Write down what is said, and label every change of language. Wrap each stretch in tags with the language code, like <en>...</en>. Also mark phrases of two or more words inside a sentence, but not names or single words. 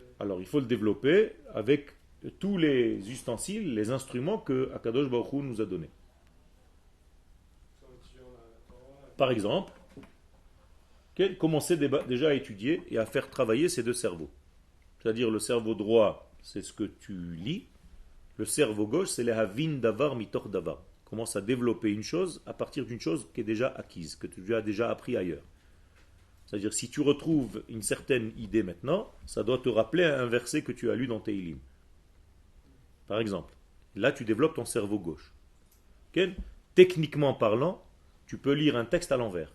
<fr>Alors, il faut le développer avec tous les ustensiles, les instruments que</fr> <he>הקדוש ברוך הוא</he> <fr>nous a donnés. Par exemple, commencer déjà à étudier et à faire travailler ces deux cerveaux. C'est-à-dire le cerveau droit, c'est ce que tu lis. Le cerveau gauche, c'est les</fr> <he>הבין דבר מתוך דבר.</he> <fr>Commence à développer une chose à partir d'une chose qui est déjà acquise, que tu as déjà appris ailleurs. C'est-à-dire si tu retrouves une certaine idée maintenant, ça doit te rappeler un verset que tu as lu dans tes Teilim. Par exemple, là tu développes ton cerveau gauche. Techniquement parlant, tu peux lire un texte à l'envers.</fr>